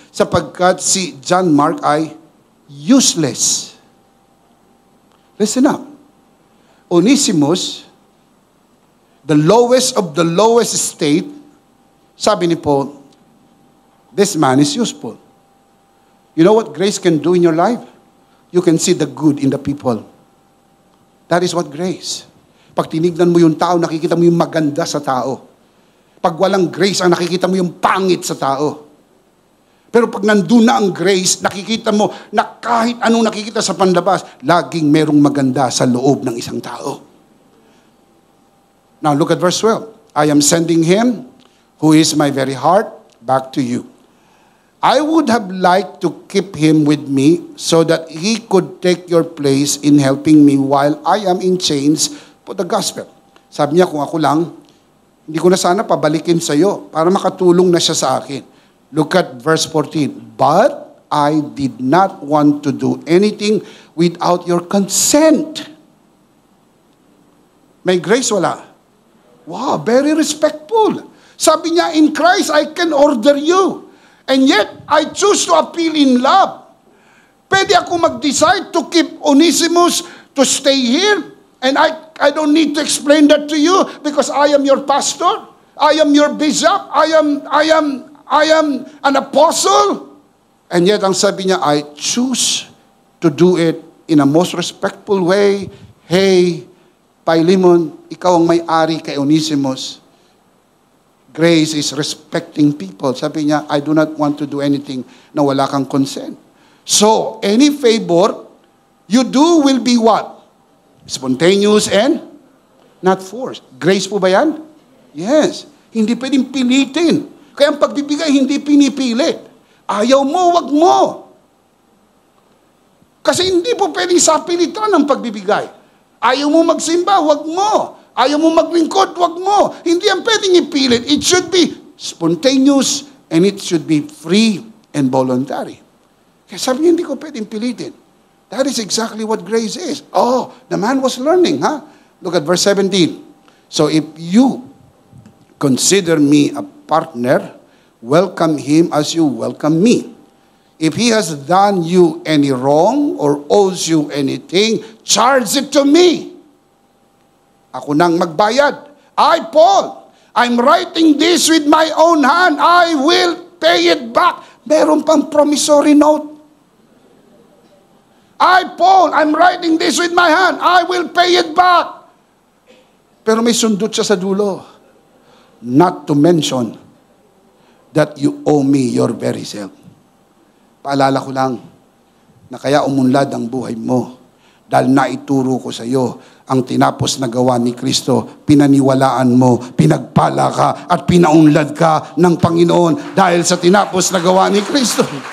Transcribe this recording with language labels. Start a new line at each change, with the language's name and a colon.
Filipino: Sapagkat si John Mark ay useless.
English: Listen up. Onesimus, the lowest of the lowest state,
Filipino: sabi ni Paul,
English: this man is useful. You know what grace can do in your life? You can see the good in the people. That is what grace.
Filipino: Pag tinignan mo yung tao, nakikita mo yung maganda sa tao. Pag walang grace, ang nakikita mo yung pangit sa tao. Pero pag nandun na ang grace, nakikita mo na kahit anong nakikita sa panlabas, laging merong maganda sa loob ng isang tao.
English: Now look at verse 12. I am sending him, who is my very heart, back to you. I would have liked to keep him with me so that he could take your place in helping me while I am in chains for the gospel.
Filipino: Sabi niya, kung ako lang, hindi ko na sana pabalikin sa iyo para makatulong na siya sa akin.
English: Look at verse 14. But I did not want to do anything without your consent.
Filipino: May grace wala?
English: Wow, very respectful.
Filipino: Sabi niya,
English: in Christ I can order you. And yet, I choose to appeal in love.
Filipino: Pwede ako mag-decide
English: to keep Onesimus to stay here. And I don't need to explain that to you because I am your pastor. I am your bishop. I am an apostle. And yet,
Filipino: ang sabi niya,
English: I choose to do it in a most respectful way.
Filipino: Hey, Philemon, ikaw ang may-ari kay Onesimus.
English: Grace is respecting people.
Filipino: Sabi niya,
English: I do not want to do anything
Filipino: na wala kang consent.
English: So, any favor you do will be what? Spontaneous and not forced.
Filipino: Grace po ba yan?
English: Yes.
Filipino: Hindi pwedeng pilitin. Kaya ang pagbibigay, hindi pinipilit. Ayaw mo, wag mo. Kasi hindi po pwedeng sapilitan ang pagbibigay. Ayaw mo magsimba, wag mo. Ayaw mo maglingkod, wag mo. Hindi ang pwedeng ipilit.
English: It should be spontaneous and it should be free and voluntary.
Filipino: Kaya sabi niya, hindi ko pwedeng pilitin.
English: That is exactly what grace is. Oh, the man was learning, huh? Look at verse 17. So if you consider me a partner, welcome him as you welcome me. If he has done you any wrong or owes you anything, charge it to me.
Filipino: Ako nang magbayad.
English: I, Paul, I'm writing this with my own hand. I will pay it back.
Filipino: Meron pang promissory note.
English: I, Paul, I'm writing this with my hand. I will pay it back.
Filipino: Pero may sundot siya sa dulo.
English: Not to mention that you owe me your very self.
Filipino: Paalala ko lang na kaya umunlad ang buhay mo dahil naituro ko sa iyo ang tinapos na gawa ni Kristo. Pinaniwalaan mo, pinagpala ka at pinaunlad ka ng Panginoon dahil sa tinapos na gawa ni Kristo.